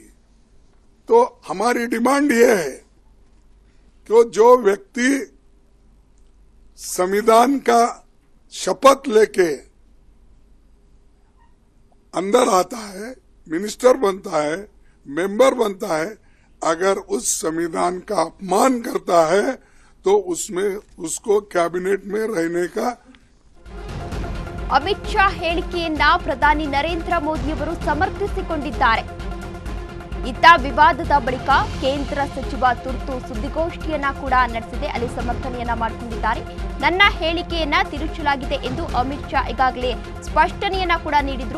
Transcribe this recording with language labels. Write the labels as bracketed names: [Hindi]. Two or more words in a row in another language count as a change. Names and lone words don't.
[Hindi] तो हमारी डिमांड ये है कि जो व्यक्ति संविधान का शपथ लेके अंदर आता है, मिनिस्टर बनता है, मेंबर बनता है, अगर उस संविधान का अपमान करता है तो उसमें उसको कैबिनेट में रहने का [Kannada] ಅಮಿತ್ ಶಾ ಹೇಳಿಕೆಯನ್ನ ಪ್ರಧಾನಿ ನರೇಂದ್ರ ಮೋದಿ ಅವರು ಸಮರ್ಥಿಸಿಕೊಂಡಿದ್ದಾರೆ. ಇತ್ತ ವಿವಾದದ ಬಳಿಕ ಕೇಂದ್ರ ಸಚಿವ ತುರ್ತು ಸುದ್ದಿಗೋಷ್ಠಿಯನ್ನ ಕೂಡ ನಡೆಸಿದೆ. ಅಲ್ಲಿ ಸಮರ್ಥನೆಯನ್ನ ಮಾಡಿಕೊಂಡಿದ್ದಾರೆ. ನನ್ನ ಹೇಳಿಕೆಯನ್ನ ತಿರುಚಲಾಗಿದೆ ಎಂದು ಅಮಿತ್ ಶಾ ಈಗಾಗಲೇ ಸ್ಪಷ್ಟನೆಯನ್ನ ಕೂಡ ನೀಡಿದ್ರು.